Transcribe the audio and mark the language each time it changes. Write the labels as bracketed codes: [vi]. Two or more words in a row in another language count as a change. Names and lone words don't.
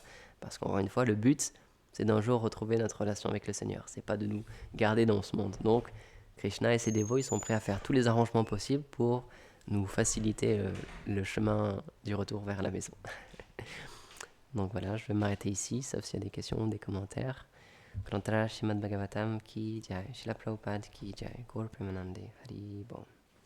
[fr] Parce qu'encore une fois, le but, c'est d'un jour retrouver notre relation avec le Seigneur. C'est pas de nous garder dans ce monde. Donc, Krishna et ses dévots, ils sont prêts à faire tous les arrangements possibles pour nous faciliter le chemin du retour vers la maison. Donc voilà, je vais m'arrêter ici, sauf s'il y a des questions, des commentaires. [hi] ग्रन्थराज श्रीमद् भागवतम् की जय, श्रील प्रभुपाद की जय, [bn] গৌর প্রেমানন্দে, হরি বোল.